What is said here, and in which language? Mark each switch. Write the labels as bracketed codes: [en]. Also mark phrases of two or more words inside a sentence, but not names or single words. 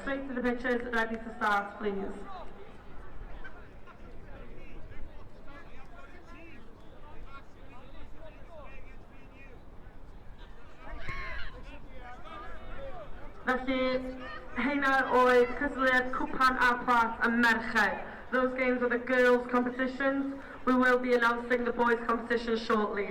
[en] straight to the pitches, ready to start, please. [cy] Felly, heina oedd cystadleuaeth cwpan a plat a merched. [en] Those games are the girls' competitions. We will be announcing the boys' competition shortly.